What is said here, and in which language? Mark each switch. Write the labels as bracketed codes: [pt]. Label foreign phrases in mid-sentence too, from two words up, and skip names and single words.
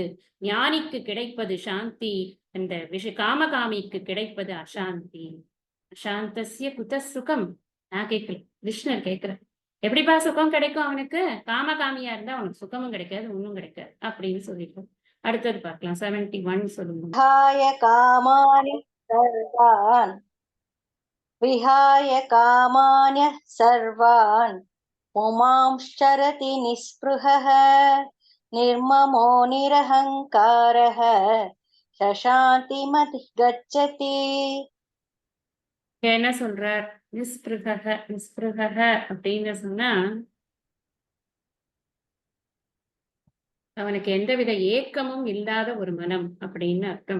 [ta] ஞானிக்கு கிடைப்பது சாந்தி, அந்த காமகாமிக்கு கிடைப்பது அசாந்தி. [sa] अशान्तस्य कुतः सुखम्. [ta] நான் கேட்கல, கிருஷ்ணர் கேட்கிறேன். எப்படிப்பா சுகம் கிடைக்கும் அவனுக்கு? காமகாமியா இருந்தா அவனுக்கு சுகமும் கிடைக்காது, ஒண்ணும் கிடைக்காது அப்படின்னு சொல்லிட்டு அடுத்தது பார்க்கலாம். 71 சொல்லுங்க. [sa] विहाय कामान्यः सर्वान् पुमांश्चरति निःस्पृहः निर्ममो निरहङ्कारः சசாந்திமதிகச்சதி. [ta] என்ன சொல்றார்? நிஸ்பிருக அப்படின்னு சொன்னா அவனுக்கு எந்தவித ஏக்கமும் இல்லாத ஒரு மனம் அப்படின்னு அர்த்தம்.